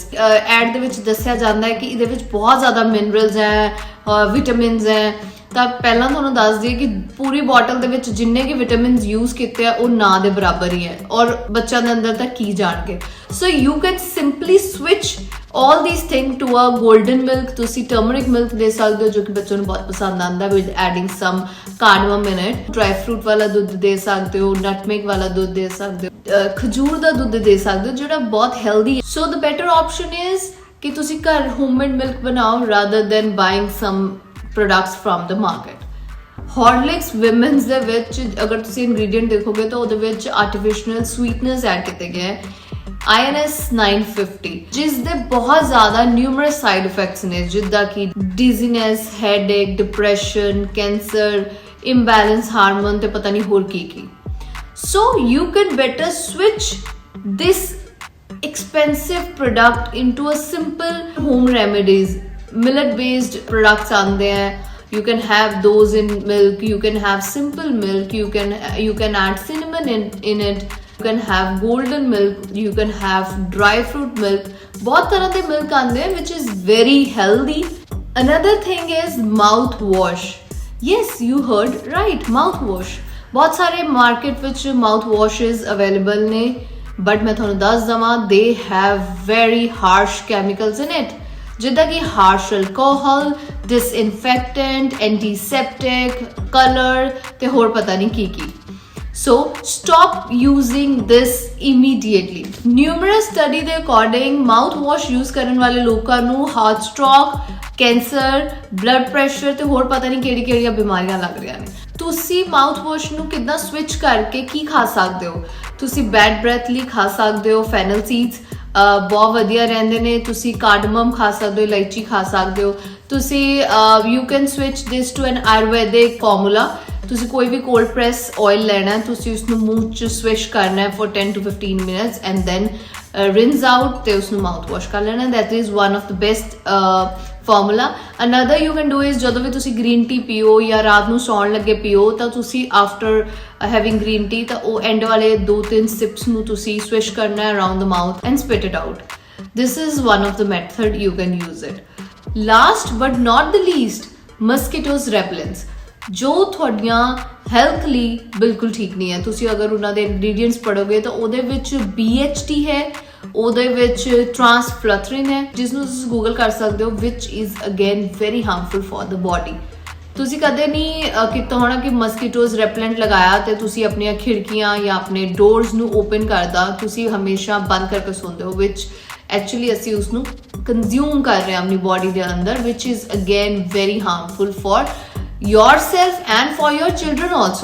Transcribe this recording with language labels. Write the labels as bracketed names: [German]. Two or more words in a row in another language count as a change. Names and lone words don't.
[Punjabi] ਐਡ ਦੇ ਵਿੱਚ ਦੱਸਿਆ ਜਾਂਦਾ ਹੈ ਕਿ ਇਹਦੇ ਵਿੱਚ ਬਹੁਤ ਜ਼ਿਆਦਾ ਮਿਨਰਲਸ ਹੈ, ਵਿਟਾਮਿਨਸ ਹੈ। ਤਾਂ ਪਹਿਲਾਂ ਤੁਹਾਨੂੰ ਦੱਸ ਦਈਏ ਕਿ ਪੂਰੀ ਬੋਟਲ ਦੇ ਵਿੱਚ ਜਿੰਨੇ ਕਿ ਵਿਟਾਮਿਨਸ ਯੂਜ਼ ਕੀਤੇ ਆ ਉਹ ਨਾ ਦੇ ਬਰਾਬਰ ਹੀ ਹੈ, ਔਰ ਬੱਚਿਆਂ ਦੇ ਅੰਦਰ ਤਾਂ ਕੀ ਜਾਣਗੇ। [English] so you can simply switch all these things to a golden milk। [Punjabi] ਤੁਸੀਂ [English] turmeric milk [Punjabi] ਦੇ ਸਕਦੇ ਹੋ ਜੋ ਕਿ ਬੱਚਿਆਂ ਨੂੰ ਬਹੁਤ ਪਸੰਦ ਆਉਂਦਾ, [English] with adding some cardamom in it। dry fruit [Punjabi] ਵਾਲਾ ਦੁੱਧ ਦੇ ਸਕਦੇ ਹੋ, nutmeg ਵਾਲਾ ਦੁੱਧ ਦੇ ਸਕਦੇ ਹੋ, ਖਜੂਰ ਦਾ ਦੁੱਧ ਦੇ ਸਕਦੇ ਹੋ ਜਿਹੜਾ ਬਹੁਤ healthy ਹੈ। [English] so the better option is [Punjabi] ਕਿ ਤੁਸੀਂ ਘਰ homemade milk ਬਣਾਓ [English] rather than buying some products from the market। [Punjabi] Horlicks women's ਦੇ ਵਿੱਚ ਅਗਰ ਤੁਸੀਂ ingredient ਦੇਖੋਗੇ ਤਾਂ ਉਹਦੇ ਵਿੱਚ [English] artificial sweeteners [Punjabi] ਐਡ ਕੀਤੇ ਗਏ ਹੈ, INS 950, ਜਿਸ ਦੇ ਬਹੁਤ ਜ਼ਿਆਦਾ [English] numerous side effects [Punjabi] ਨੇ, ਜਿੱਦਾਂ ਕਿ [English] dizziness, headache, depression, cancer, imbalance hormone [Punjabi] ਤੇ ਪਤਾ ਨਹੀਂ ਹੋਰ ਕੀ। [English] so you can better switch this expensive product into a simple home remedies। millet based products [Punjabi] ਆਉਂਦੇ ਹੈ, [English] you can have those in milk, you can have simple milk, you can add cinnamon in it, you can have golden milk, you can have dry fruit milk। [Punjabi] ਬਹੁਤ ਤਰ੍ਹਾਂ ਦੇ ਮਿਲਕ ਆਉਂਦੇ ਹੈ [English] which is very healthy। another thing is mouthwash। yes, you heard right, mouthwash। [Punjabi] ਬਹੁਤ ਸਾਰੇ ਮਾਰਕੀਟ ਵਿੱਚ mouthwashes available ਨੇ, [English] but [Punjabi] ਮੈਂ ਤੁਹਾਨੂੰ ਦੱਸ ਦਵਾਂ [English] they have very harsh chemicals in it, [Punjabi] ਜਿੱਦਾਂ ਕਿ [English] harsh alcohol, disinfectant, antiseptic, color [Punjabi] ਤੇ ਹੋਰ ਪਤਾ ਨਹੀਂ ਕੀ। [English] So stop using this immediately। numerous study ਦੇ according mouthwash use [Punjabi] ਕਰਨ ਵਾਲੇ ਲੋਕਾਂ ਨੂੰ [English] heart stroke, [Punjabi] ਕੈਂਸਰ, [English] blood pressure [Punjabi] ਤੇ ਹੋਰ ਪਤਾ ਨਹੀਂ ਕਿਹੜੀਆਂ ਬਿਮਾਰੀਆਂ ਲੱਗ ਰਹੀਆਂ ਨੇ। ਤੁਸੀਂ ਮਾਊਥਵਾਸ਼ ਨੂੰ ਕਿੱਦਾਂ ਸਵਿਚ ਕਰਕੇ ਕੀ ਖਾ ਸਕਦੇ ਹੋ? ਤੁਸੀਂ [English] bad breath [Punjabi] ਲਈ ਖਾ ਸਕਦੇ ਹੋ [English] fennel seeds, [Punjabi] ਬਹੁਤ ਵਧੀਆ ਰਹਿੰਦੇ ਨੇ। ਤੁਸੀਂ ਕਾਰਡਮਮ ਖਾ ਸਕਦੇ ਹੋ, ਇਲਾਇਚੀ ਖਾ ਸਕਦੇ ਹੋ। ਤੁਸੀਂ [English] you can switch this to an Ayurvedic formula. [Punjabi] ਤੁਸੀਂ ਕੋਈ ਵੀ [English] cold press oil [Punjabi] ਲੈਣਾ ਹੈ, ਤੁਸੀਂ ਉਸਨੂੰ ਮੂੰਹ 'ਚ ਸਵਿਸ਼ ਕਰਨਾ ਹੈ [English] for 10 to 15 minutes and then rinse out [Punjabi] ਤੇ ਉਸਨੂੰ [English] mouth wash [Punjabi] ਕਰ ਲੈਣਾ। [English] that is one of the best formula. Another you can do is [Punjabi] ਜਦੋਂ ਵੀ ਤੁਸੀਂ green tea ਪੀਓ ਜਾਂ ਰਾਤ ਨੂੰ ਸੌਣ ਲੱਗੇ ਪੀਓ ਤਾਂ ਤੁਸੀਂ after having green tea ਤਾਂ ਉਹ end ਵਾਲੇ 2-3 sips ਨੂੰ ਤੁਸੀਂ swish ਕਰਨਾ ਹੈ [English] around the mouth and spit it out. This is one of the method you can use it. Last but not the least, mosquitoes repellents. [Punjabi] ਜੋ ਤੁਹਾਡੀਆਂ ਹੈਲਥ ਲਈ ਬਿਲਕੁਲ ਠੀਕ ਨਹੀਂ ਹੈ. ਤੁਸੀਂ ਅਗਰ ਉਹਨਾਂ ਦੇ ਇੰਗਰੀਡੀਐਂਟਸ ਪੜੋਗੇ ਤਾਂ ਉਹਦੇ ਵਿੱਚ BHT ਹੈ, ਉਹਦੇ ਵਿੱਚ ਟ੍ਰਾਂਸਫਲਥਰਿਨ ਹੈ, ਜਿਸ ਨੂੰ ਤੁਸੀਂ ਗੂਗਲ ਕਰ ਸਕਦੇ ਹੋ, [English] which is again very harmful for the body. [Punjabi] ਤੁਸੀਂ ਕਦੇ ਨਹੀਂ ਕੀਤਾ ਹੋਣਾ ਕਿ [English] mosquitoes repellent [Punjabi] ਲਗਾਇਆ ਤੇ ਤੁਸੀਂ ਆਪਣੀਆਂ ਖਿੜਕੀਆਂ ਜਾਂ ਆਪਣੇ ਡੋਰਸ ਨੂੰ ਓਪਨ ਕਰਦਾ, ਤੁਸੀਂ ਹਮੇਸ਼ਾ ਬੰਦ ਕਰਕੇ ਸੌਂਦੇ ਹੋ, [English] which actually [Punjabi] ਅਸੀਂ ਉਸ ਨੂੰ ਕੰਜ਼ਿਊਮ ਕਰ ਰਹੇ ਹਾਂ ਆਪਣੀ ਬੋਡੀ ਦੇ ਅੰਦਰ, [English] which is again very harmful for yourself and for your children also.